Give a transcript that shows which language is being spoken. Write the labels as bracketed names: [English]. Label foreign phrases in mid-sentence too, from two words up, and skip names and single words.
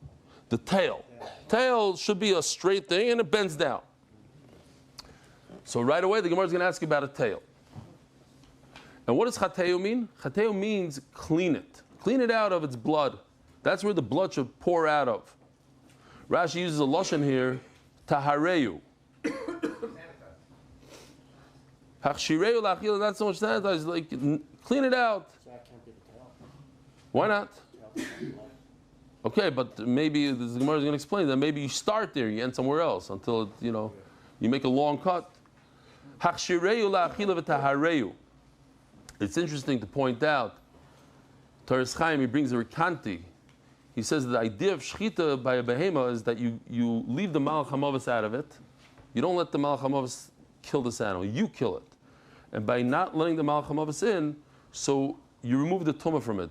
[English] The tail should be a straight thing, and it bends down. So right away, the Gemara is going to ask you about a tail. And what does chateu mean? Chateu means clean it. Clean it out of its blood. That's where the blood should pour out of. Rashi uses a lashon here, tahareyu. [Hebrew] Hachshireu lachil, [English] not so much sanitize, like clean it out. Why not? Okay, but maybe the Gemara is going to explain that maybe you start there, you end somewhere else until you make a long cut. [Hebrew] Hachshireu lachil v'tahareyu. [English] It's interesting to point out, Toras Chaim, he brings a rekanti. He says the idea of shchita by a behema is that you leave the [Hebrew] malach hamavos [English] out of it. You don't let the [Hebrew] malach hamavos [English] kill this animal. You kill it. And by not letting the [Hebrew] malach hamavos [English] in, so you remove the tumah from it.